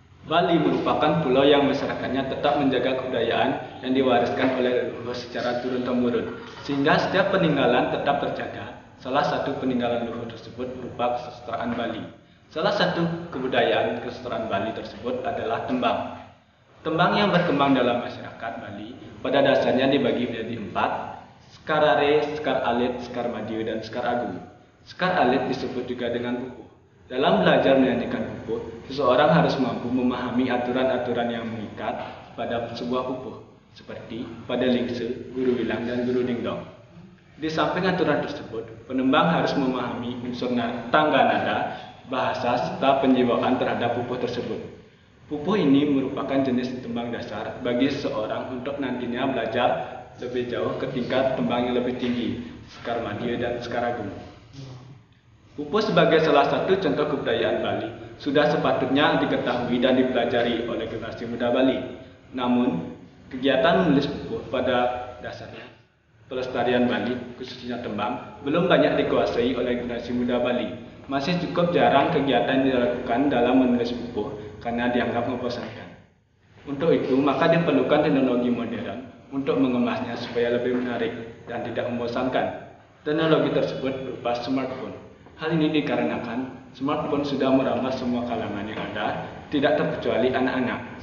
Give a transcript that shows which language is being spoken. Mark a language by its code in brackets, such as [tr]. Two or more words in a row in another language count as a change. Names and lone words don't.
[id] Bali merupakan pulau yang masyarakatnya tetap menjaga kebudayaan yang diwariskan oleh leluhur secara turun-temurun, sehingga setiap peninggalan tetap terjaga. Salah satu peninggalan leluhur tersebut berupa kesusastraan Bali. Salah satu kebudayaan kesusastraan Bali tersebut adalah tembang. Tembang yang berkembang dalam masyarakat Bali pada dasarnya dibagi menjadi 4, Sekar Are, Sekar Alit, Sekar Madiu, dan Sekar Agung. Sekar Alit disebut juga dengan pupuh. Dalam belajar menyanyikan pupuh, seseorang harus mampu memahami aturan-aturan yang mengikat pada sebuah pupuh, seperti pada lingse, guru wilang, dan guru dingdong. Di samping aturan tersebut, penembang harus memahami unsur tangga nada, bahasa, serta penjiwaan terhadap pupuh tersebut. Pupuh ini merupakan jenis tembang dasar bagi seseorang untuk nantinya belajar lebih jauh ke tingkat tembang yang lebih tinggi, Sekar Madiu dan Sekar Agung. Pupuh sebagai salah satu contoh kebudayaan Bali sudah sepatutnya diketahui dan dipelajari oleh generasi muda Bali. Namun, kegiatan menulis pupuh pada dasarnya pelestarian Bali, khususnya tembang, belum banyak dikuasai oleh generasi muda Bali. Masih cukup jarang kegiatan dilakukan dalam menulis pupuh karena dianggap membosankan. Untuk itu, maka diperlukan teknologi modern untuk mengemasnya supaya lebih menarik dan tidak membosankan. Teknologi tersebut berupa smartphone. Hal ini dikarenakan smartphone sudah merambah semua kalangan yang ada, tidak terkecuali anak-anak.